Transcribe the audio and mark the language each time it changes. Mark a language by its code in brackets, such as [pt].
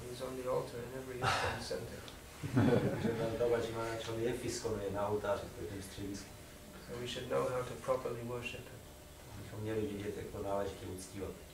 [en] He's on the altar in every ISKCON center. [cs] Babaji Maharaj je v ISKCONu, je na oltáři v každém středisku. [en] So we should know how to properly worship him. [cs] Bychom měli vidět, jak to náležitě uctívat.